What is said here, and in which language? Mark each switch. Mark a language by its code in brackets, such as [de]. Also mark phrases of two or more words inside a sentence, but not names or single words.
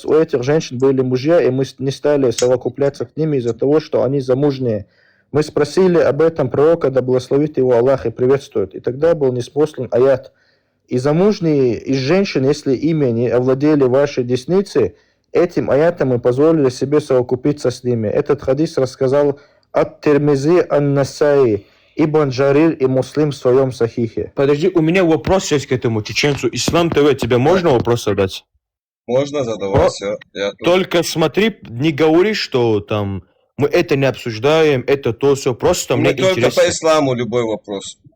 [ru] У этих женщин были мужья, и мы не стали совокупляться с ними из-за того, что они замужние. Мы спросили об этом пророка, да благословит его Аллах и приветствует. И тогда был ниспослан аят. И замужние из женщин, если ими не овладели вашей десницы, этим аятом мы позволили себе совокупиться с ними. Этот хадис рассказал ат-Тирмизи ан-Насаи, Ибн Джарир и Муслим в своем сахихе. Подожди, у меня вопрос есть к этому чеченцу. Ислам ТВ, тебе можно вопрос задать? Можно задавать, все. Только смотри, не говори, что там мы это не обсуждаем, это то, все. Просто Мне мне только интересно. по исламу любой вопрос.